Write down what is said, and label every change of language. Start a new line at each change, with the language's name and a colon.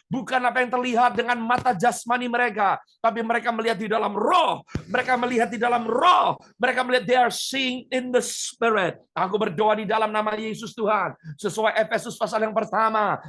Indonesian: Bukan apa yang terlihat dengan mata jasmani mereka. Tapi mereka melihat di dalam roh. Mereka melihat di dalam roh. Mereka melihat
English: they are seeing in the spirit.
Indonesian: Aku berdoa di dalam nama Yesus Tuhan. Sesuai Efesus pasal yang pertama.